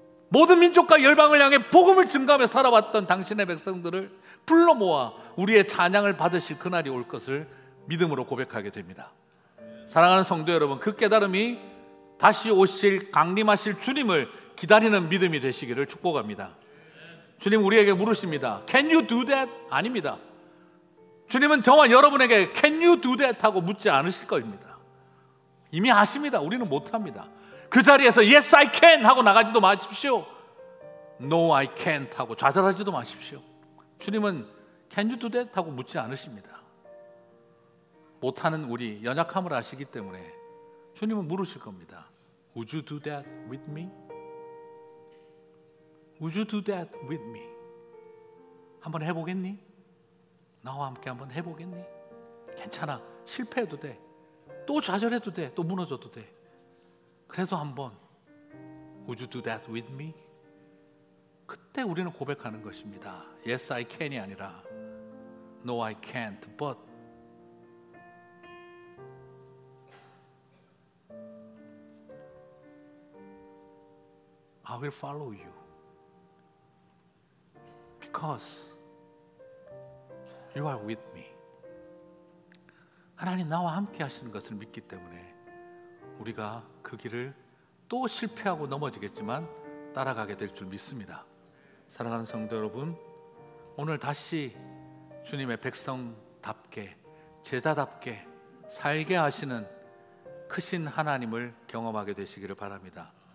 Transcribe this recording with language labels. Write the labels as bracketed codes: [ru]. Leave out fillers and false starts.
[ko] 모든 민족과 열방을 향해 복음을 증거하며 살아왔던 당신의 백성들을 불러 모아 우리의 찬양을 받으실 그날이 올 것을 믿음으로 고백하게 됩니다. 사랑하는 성도 여러분, 그 깨달음이 다시 오실 강림하실 주님을 기다리는 믿음이 되시기를 축복합니다. 주님 우리에게 물으십니다. [en] Can you do that? [ko] 아닙니다. 주님은 저와 여러분에게 [en] Can you do that? [ko] 하고 묻지 않으실 겁니다. 이미 아십니다. 우리는 못합니다. 그 자리에서 [en] Yes I can [ko] 하고 나가지도 마십시오. [en] No I can't [ko] 하고 좌절하지도 마십시오. 주님은 [en] Can you do that? [ko] 하고 묻지 않으십니다. 못하는 우리, 연약함을 아시기 때문에 주님은 물으실 겁니다. [en] Would you do that with me? Would you do that with me? [ko] 한번 해보겠니? 나와 함께 한번 해보겠니? 괜찮아, 실패해도 돼, 또 좌절해도 돼, 또 무너져도 돼. 그래도 한번 [en] Would you do that with me? [ko] 그때 우리는 고백하는 것입니다. [en] Yes I can이 [ko] 아니라 [en] No I can't, but I will follow you because you are with me. [ko] 하나님 나와 함께 하시는 것을 믿기 때문에 우리가 그 길을 또 실패하고 넘어지겠지만 따라가게 될 줄 믿습니다. 사랑하는 성도 여러분, 오늘 다시 주님의 백성답게, 제자답게 살게 하시는 크신 하나님을 경험하게 되시기를 바랍니다.